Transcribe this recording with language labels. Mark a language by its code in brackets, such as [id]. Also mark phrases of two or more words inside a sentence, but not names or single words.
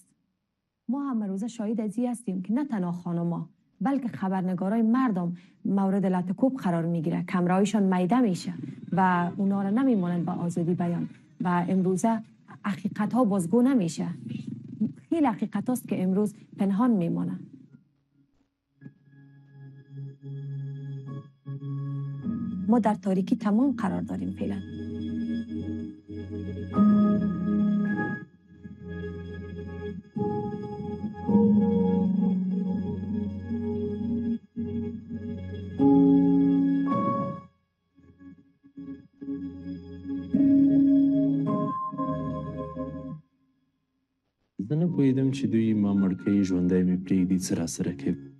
[fa] ما هم روزه شاهد ازی هستیم که نه تنها خانم‌ها بلکه خبرنگارای مردم مورد لطکوب قرار میگیره، کمرایشان میده میشه و اونا را نمیمونن با آزادی بیان و امروزه حقیقت ها بازگو نمیشه. خیلی حقیقت هاست که امروز پنهان میمونه. ما در تاریکی تمام قرار داریم فعلا. [ps] زه نه پوهېدم چې دوی ما مړ کوي، ژوندی مې پرېږدي، څه راسره کوي.